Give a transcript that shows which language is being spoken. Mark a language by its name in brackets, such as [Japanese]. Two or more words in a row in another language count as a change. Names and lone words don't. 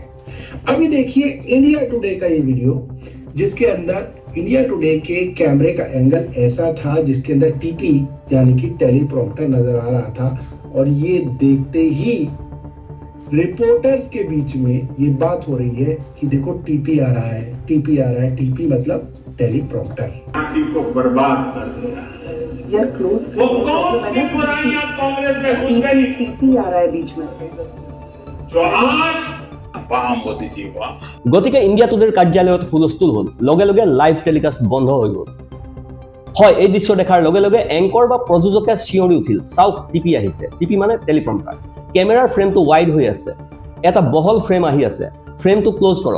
[Hindi] अभी देखिए इंडिया टुडे का ये वीडियो, जिसके अंदर इंडिया टुडे के कैमरे का एंगल ऐसा था जिसके अंदर टीपी यानी कि टेलीप्रॉम्प्टर नजर आ रहा था, और ये देखते ही रिपोर्टर्स के बीच में ये बात हो रही है कि देखो टीपी आ रहा है, टीपी आ रहा है। टीपी मतलब टेलीप्रॉम्प्टर। पार्टी को बर्बाद कर दिया। यार क्लोज वो कौन सी बुराइयां कांग्रेस में घुस गई टीपी आ रहा है बीच में। जो आज वाह मोदी जी वाह। [Assamese] গতিকে ইণ্ডিয়া টুডেৰ কাৰ্যালয়ত হুলস্থুল হ'ল, লগে লগে [English] live telecast [Assamese] বন্ধ হৈ গ'ল। হয়, এই দৃশ্য দেখাৰ লগে লগে এংকৰ বা প্ৰযোজকে চিঞৰি উঠিল, চাওক টিপি আহিছে। টিপি মানে টেলিপ্ৰম্পটাৰ। কেমেৰাৰ ফ্ৰেমটো ৱাইড হৈ আছে, এটা বহল ফ্ৰেম আহি আছে, ফ্ৰেমটো ক্ল'জ কৰক।